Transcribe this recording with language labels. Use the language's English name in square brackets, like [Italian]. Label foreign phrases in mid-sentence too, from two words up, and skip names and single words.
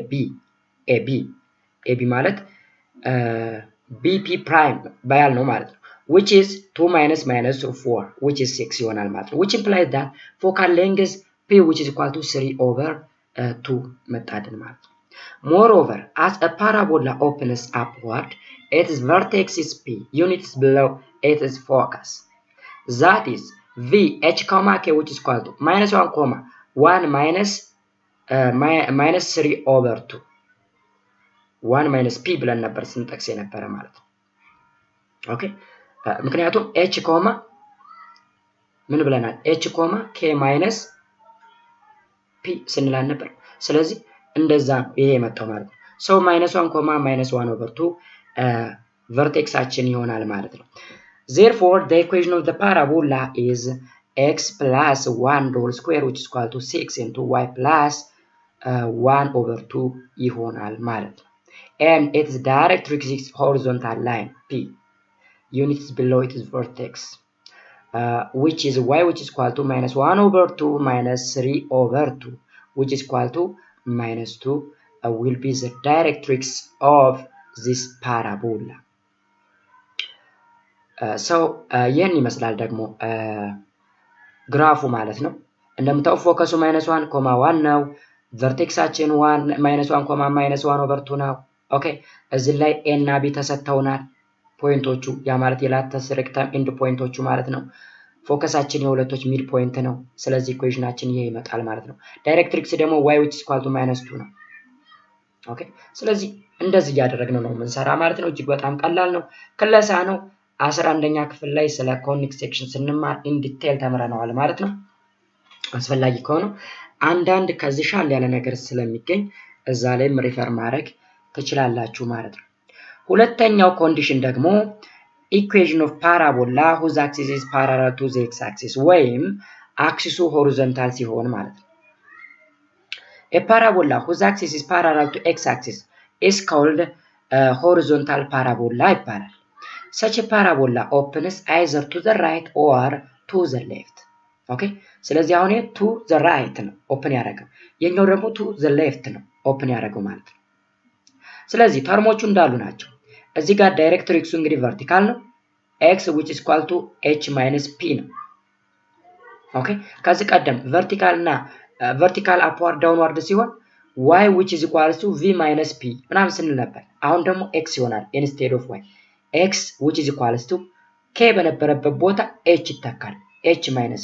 [English] AB ማለት bp prime [Amharic] ባያል ነው ማለት ነው። [English] which is 2 minus 4 which is 6 [Amharic] ይሆናል ማለት ነው። [English] which implies that focal length p which is equal to 3 over 2 [Amharic] መጣልን ማለት ነው። [English] moreover as a parabola opens upward its vertex is p units below its focus that is v h comma k which is equal to minus 1 comma 1 minus 3 over 2 1 minus p [Amharic] ብለን ነበር ስንጠቅስ የነበረ ማለት ነው። ኦኬ ምክንያቱም h ኮማ ምን ብለናል h ኮማ [English] k minus p [Amharic] ስንላል ነበር። ስለዚህ እንደዛ ይሄ የመጣው ማለት ነው። [English] so minus 1 comma minus 1 over 2 vertexaችን [Amharic] ይሆናል ማለት ነው። [English] therefore the equation of the parabola is x plus 1 whole square which is equal to 6 into y plus 1 over 2 [Amharic] ይሆናል ማለት ነው። [English] and its directrix is horizontal line p units below its vertex which is y which is equal to minus 1 over 2 minus 3 over 2 which is equal to minus 2 will be the directrix of this parabola. [Amharic] So ይህን ይመስላል ደግሞ ግራፉ ማለት ነው። እንደምታው ፎከሱ [English] minus 1 comma 1 [Amharic] ነው። ቨርቴክሳችን [English] 1 minus 1 comma minus 1 over 2 [Amharic] ነው። ኦኬ እዚህ ላይ a እና b ተሰጥተውናል ፖይንቶቹ ያ ማለት [English] latus rectum end points [Amharic] ማለት ነው። ፎከሳችን የሁለቶች [English] mid point [Amharic] ነው። ስለዚህ ኢኩዌሽናችን ይሄ ይመጣል ማለት ነው። ዳይሬክትሪክስ ደግሞ [English] y which is equal to minus 2 [Amharic] ነው። ኦኬ ስለዚህ እንደዚህ ያደረግነው ነው የምንሰራ ማለት ነው። እጅግ በጣም ቀላል ነው። ክለሳ ነው። 11ኛ ክፍል ላይ ስለ [English] conic section [Amharic] ስንማር [English] in detail [Amharic] ተምረናል ማለት ነው። አስፈላጊ ከሆነ አንዳንድ ከዚህ ሻል ያለ ነገር ስለሚገኝ እዛ ላይም ሪፈር ማድረግ ትችላላችሁ ማለት ነው። ሁለተኛው ኮንዲሽን ደግሞ [English] equation of parabola whose axis is parallel to the x-axis [Amharic] ወይም አክሲሱ ሆሪዞንታል ሲሆን ማለት ነው። [English] a parabola whose axis is parallel to x-axis is called horizontal parabola ይባላል። such a parabola opens either to the right or to the left. [Amharic] okay ስለዚህ አሁን [English] to the right [Amharic] ነው ኦፕን ያደረገው የኛው ደግሞ [English] to the left [Amharic] ነው ኦፕን ያደረገው ማለት ነው። ስለዚህ ተርሞቹ እንዳሉ ናቸው። እዚህ ጋር ዳይሬክትሪክሱ እንግዲህ ቨርቲካል ነው [English] x which is equal to h minus p [Amharic] ነው። ኦኬ ከዚህ ቀደም ቨርቲካል አፕዋርድ ዳውንዋርድ ሲሆን [English] y which is equal to v minus p [Amharic] ምናምን ስንል ነበር። አሁን ደግሞ x ይሆናል [English] instead of y x which is equal to k [Amharic] በነበረበት ቦታ h ይተካል [English] h minus